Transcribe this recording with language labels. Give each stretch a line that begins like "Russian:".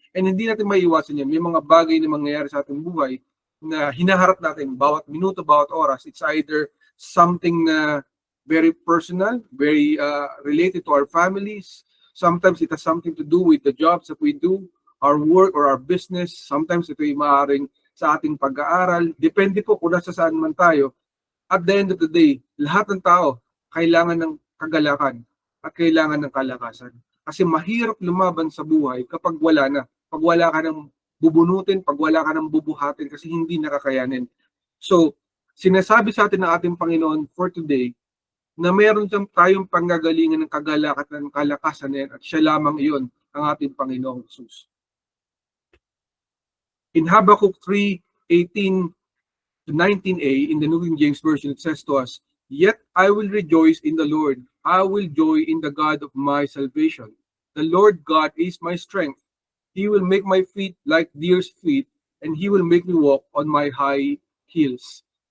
Filipino: And hindi natin maiiwasan yan. May mga bagay na mangyayari sa ating buhay na hinaharap natin bawat minuto, bawat oras.
English: It's either something
Filipino: na
English: very personal, very related to our families. Sometimes it has something to do with the jobs that we do, our work or our business.
Filipino: Sometimes ito ay maaaring sa ating pag-aaral. Depende po kung nasa saan man tayo.
English: At the end of the day,
Filipino: lahat ng tao kailangan ng kagalakan at kailangan ng kalakasan. Kasi mahirap lumaban sa buhay kapag wala na. Pag wala ka ng bubunutin, pag wala ka ng bubuhatin kasi hindi nakakayanin. So, sinasabi sa atin ng ating Panginoon
English: for today
Filipino: na meron tayong panggagalingan ng kagalakan at ng kalakasan at siya lamang iyon ang ating Panginoong Jesus.
English: In Habakkuk 3:18 to 19a in the New King James Version, it says to us, "Yet I will rejoice in the Lord. I will joy in the God of my salvation. The Lord God is my strength. He will make my feet like deer's feet, and He will make me walk on my high heels."